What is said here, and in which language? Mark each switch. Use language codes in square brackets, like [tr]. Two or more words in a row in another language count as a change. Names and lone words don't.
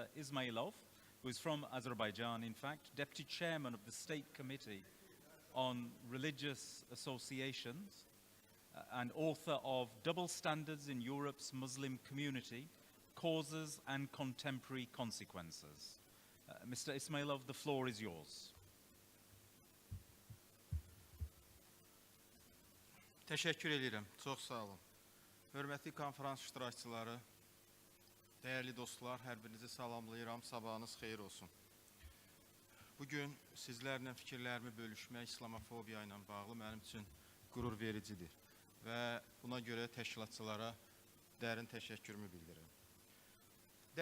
[en] Ismailov, who is from Azerbaijan, in fact, Deputy Chairman of the State Committee on Religious Associations and author of Double Standards in Europe's Muslim Community, Causes and Contemporary Consequences. Mr. Ismailov, the floor is yours. [az] Təşəkkür edirəm. Çox sağ olun. Hörmətli konferans iştirakçıları, dəyərli dostlar, hər birinizi salamlayıram. Sabahınız xeyir olsun. Bugün sizlərlə fikirlərimi bölüşmək İslamofobiya ilə bağlı mənim üçün qürur vericidir və buna görə təşkilatçılara dərin təşəkkürümü bildirirəm.